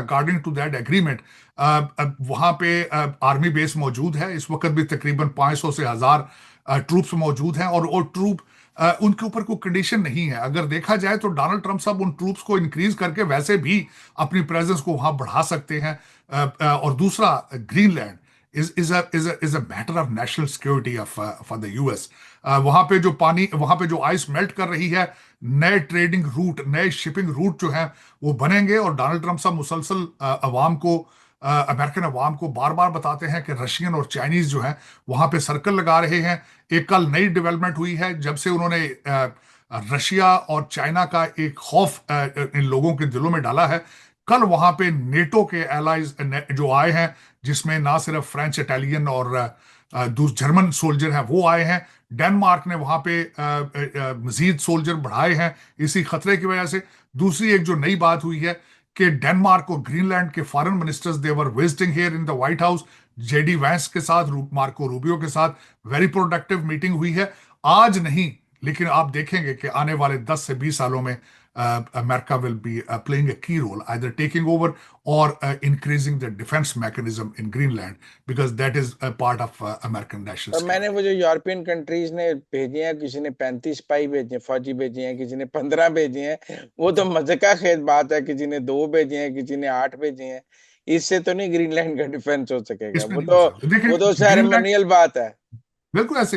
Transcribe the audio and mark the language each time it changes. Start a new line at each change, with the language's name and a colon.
English: according to that agreement
Hindi: वहां पे army base मौजूद है। इस वक्त भी तकरीबन 500 से 1000 ट्रूप्स मौजूद हैं, और वो ट्रूप उनके ऊपर कोई कंडीशन नहीं है। अगर देखा जाए तो डोनाल्ड ट्रंप साहब उन ट्रूप्स को इंक्रीज करके वैसे भी अपनी प्रेजेंस को वहां बढ़ा सकते हैं। और दूसरा, Greenland
English: is a matter of national security of for the US।
Hindi: वहां पे जो पानी, वहां पे जो आइस मेल्ट कर रही है, नए ट्रेडिंग रूट, नए शिपिंग रूट जो हैं वो बनेंगे। और डोनाल्ड ट्रंप साहब मुसलसल अवाम को, अमेरिकन अवाम को बार बार बताते हैं कि रशियन और चाइनीज जो हैं वहां पे सर्कल लगा रहे हैं। एक कल नई डेवलपमेंट हुई है, जब से उन्होंने रशिया और चाइना का एक खौफ इन लोगों के दिलों में डाला है। कल वहां पे नेटो के एलाइज जो आए हैं, जिसमें ना सिर्फ फ्रेंच, इटालियन और जर्मन सोल्जर हैं, वो आए हैं। डेनमार्क ने वहां पे मजीद सोल्जर बढ़ाए हैं इसी खतरे की वजह से। दूसरी एक जो नई बात हुई है कि डेनमार्क और ग्रीनलैंड के foreign ministers
English: they were visiting here in the White House,
Hindi: JD Vance के साथ, मार्को रूबियो के साथ
English: very productive meeting
Hindi: हुई है। आज नहीं, लेकिन आप देखेंगे कि आने वाले 10 से 20 सालों में
English: America will be playing a key role, either taking over or increasing the defense mechanism in Greenland, because that is a part of American national
Hindi: और मैंने
English: security.
Hindi: वो जो यूरोपियन कंट्रीज ने भेजे हैं, किसी ने 35 सिपाही भेजे, फौजी भेजे हैं, किसी ने 15 भेजे हैं, वो तो मजे का खेत बात है। किसी ने 2 भेजे हैं, किसी ने 8 भेजे हैं। इससे तो नहीं ग्रीनलैंड का डिफेंस हो सकेगा। इसमें नहीं हो सकता। वो तो देखिए, ग्रीनलैंड सेरेमोनियल बात है। बिल्कुल ऐसे।